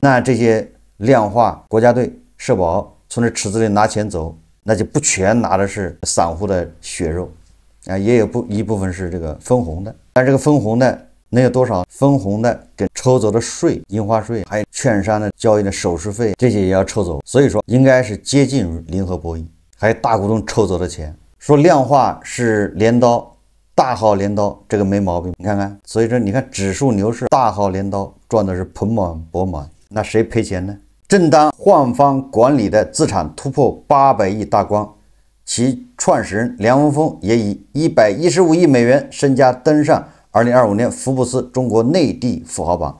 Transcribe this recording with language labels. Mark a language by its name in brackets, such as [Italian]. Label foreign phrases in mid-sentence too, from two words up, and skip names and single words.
[Chinese] 那這些量化國家隊、社保從這池子裡拿錢走，那就不全拿的是散戶的血肉啊，也有一部分是這個分紅的，但這個分紅的能有多少？分紅的跟抽走的稅、印花稅，還有券商的交易的手續費，這些也要抽走，所以說應該是接近於零和博弈，還有大股東抽走的錢。說量化是鐮刀，大號鐮刀，這個沒毛病，你看看，所以說你看指數牛市，大號鐮刀賺的是盆滿缽滿，那誰賠錢呢？正當換方管理的資產突破800億大關，其創始人梁文峰也以115億美元身家登上2025年福布斯中國內地富豪榜。